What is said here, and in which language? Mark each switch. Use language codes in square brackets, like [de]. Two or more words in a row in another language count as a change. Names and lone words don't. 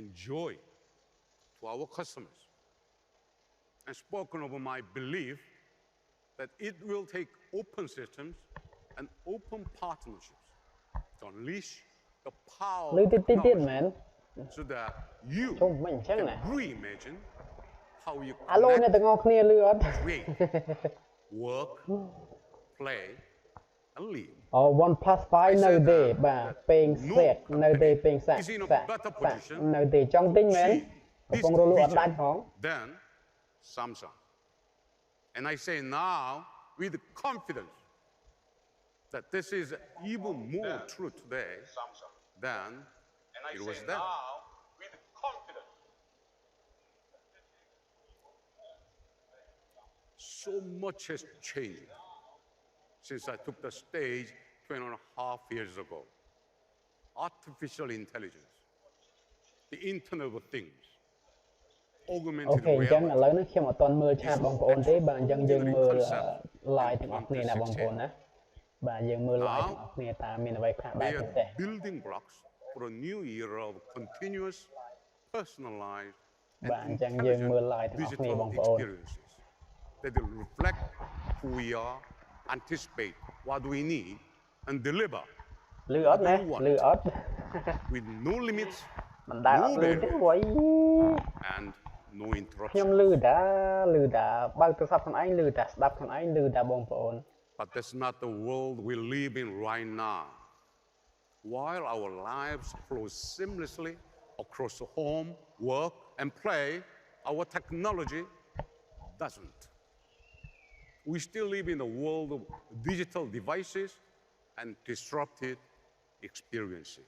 [en] joy to our customers, and spoken of my belief that it will take open systems and open partnerships to unleash the power of technology so that you can reimagine how you connect, create, work, play, and live. [km] 1+5 នៅទេបាទពេងសេកនៅទេពេងសាក់នៅទេចង់ទិញមែនកំពុងរលួយអត់ដាច់ផង [en] Then Samsung. And I say now with confidence that this is even more true today than It was then. With confidence. So much has changed since I took the stage 2.5 years ago. Artificial intelligence, the Internet of Things, អូ augmented [km] ខេអញ្ចឹងឥ [en] reality [km] ឡូវនេះខ្ញុំអត់ទាន់មើលឆាត [en] is [km] បង [en] no [km] ប្អូនទេ បាទអញ្ចឹងយើងមើល [en] extraordinary concept live in [km] ទាំងអស់គ្នាណាបងប្អូនណា បាទយើងមើល live ទាំងអស់គ្នាតើមានអ្វីខ្លះបែប [en] They [km] ពិ [en] are [km] សេស [en] building blocks for a new era of continuous, personalized, and [km] បាទអញ្ចឹងយើងមើល [en] intelligent [km] live ទាំងអស់គ្នា [en] digital [km] បងប្អូន [en] experiences that will reflect who we are, anticipate what we need, and deliver [km] លឺអត់ណាលឺអត់ [en] with no limits, [km] មិនដែលអ [en] no [km] ត់លឺទេ [en] barriers, [km] វ៉ៃ [en] and no [km] ខ្ញុំ [en] interruptions. [km] លឺតាបើកទូរស័ព្ទខ្លួនឯងលឺតាស្ដាប់ខ្លួនឯងលឺតាបងប្អូន [en] But that's not the world we live in right now. While our lives flow seamlessly across home, work, and play, our technology doesn't. We still live in a world of digital devices and disrupted experiences.